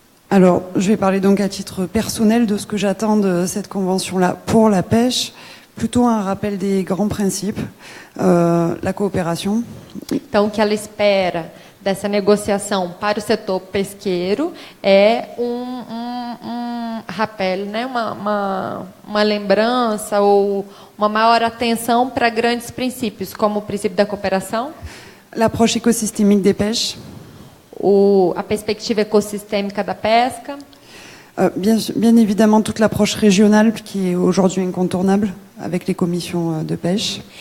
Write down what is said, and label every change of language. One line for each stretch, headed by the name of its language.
French: Alors, je vais parler donc à titre personnel de ce que j'attends de cette convention-là pour la pêche. Plutôt un rappel des grands principes, la coopération.
Portuguese: Então, o que ela espera dessa negociação para o setor pesqueiro é um rappel, né? uma lembrança ou uma maior atenção para grandes princípios, como o princípio da cooperação,
French: l'approche écosystémique des pêches,
Portuguese: a perspectiva ecossistêmica da pesca,
French: bien évidemment toute l'approche régionale qui est aujourd'hui incontournable avec les commissions de pêche.